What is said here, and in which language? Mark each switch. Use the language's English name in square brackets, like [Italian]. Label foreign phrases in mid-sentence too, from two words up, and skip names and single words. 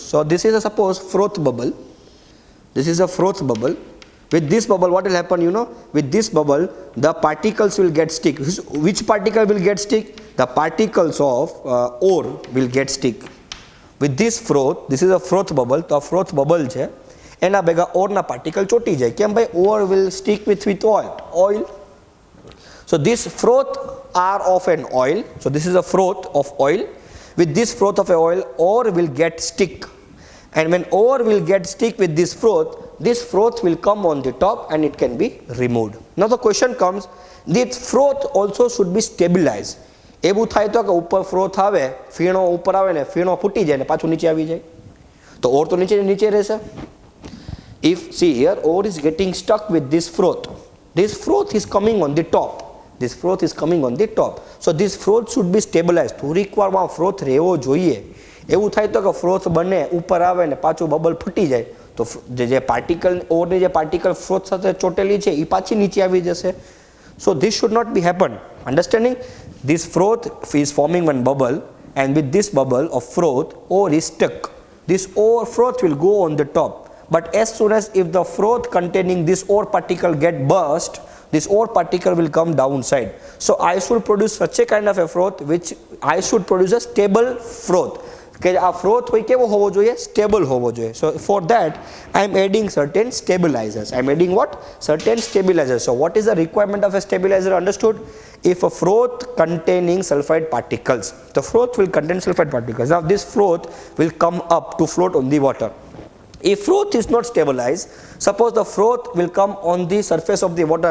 [English] So this is a suppose froth bubble. With this bubble, what will happen, you know? With this bubble, the particles will get stick. Which particle will get stick? The particles of ore will get stick. With this froth, this is a froth bubble. The froth bubble [Gujarati] છે એના ભેગા ઓરના પાર્ટિકલ ચોટી જાય. કેમ ભાઈ? [English] ore will stick with oil. So this froth are of an oil. So this is a froth of oil. With this froth of oil, ore will get stick. And when ore will get stick with this froth will come on the top and it can be removed. Now the question comes, this froth also should be stabilized. [Gujarati] એવું થાય તો કે ઉપર ફ્રોથ આવે, ફીણો ઉપર આવે ને ફીણો ફૂટી જાય ને પાછું નીચે આવી જાય, તો ઓર તો નીચે રહેશે. [English] If see here, ore is getting stuck with this froth is coming on the top. So this froth should be stabilized. [Gujarati] થોડીક વારમાં ફ્રોથ રહેવો જોઈએ. એવું થાય તો કે ફ્રોથ બને ઉપર આવે ને પાછું બબલ ફૂટી જાય, તો જે પાર્ટિકલ ઓરની જે પાર્ટિકલ ફ્રોથ સાથે ચોટેલી છે એ પાછી નીચે આવી જશે. [English] So this should not be happen. Understanding? This froth is forming one bubble, and with this bubble of froth, ore is stuck. This ore froth will go on the top. But as soon as if the froth containing this ore particle get burst, this ore particle will come downside. So I should produce such a kind of a froth which I should produce a stable froth. [Gujarati] કે આ ફ્રોથ હોય કેવો હોવો જોઈએ? સ્ટેબલ હોવો જોઈએ. [English] So for that I am adding certain stabilizers. I am adding what? Certain stabilizers. So what is the requirement of a stabilizer? Understood? If a froth containing sulfide particles, the froth will contain sulfide particles. Now this froth will come up to float on the water. If froth is not stabilized, suppose the froth will come on the surface of the water.